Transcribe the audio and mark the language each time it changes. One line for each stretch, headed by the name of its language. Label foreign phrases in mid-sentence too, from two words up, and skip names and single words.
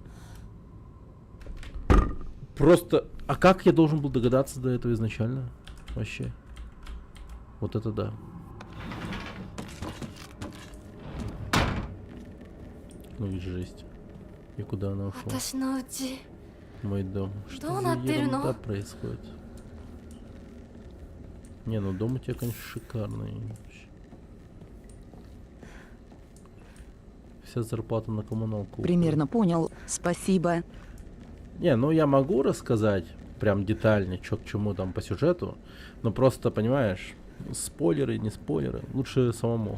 Russian: Просто, а как я должен был догадаться до этого изначально? Вообще. Вот это да. Ну ведь жесть. И куда она ушла?
Japanese: 私のうち
Russian: Мой дом. Что за
Japanese: どうなってるの？
Russian: ерунда происходит? Не, ну дом у тебя, конечно, шикарный. Вся зарплата на коммуналку уходит. Примерно понял. Спасибо. Не, ну я могу рассказать прям детально, что к чему там по сюжету, но просто, понимаешь, спойлеры, не спойлеры, лучше самому.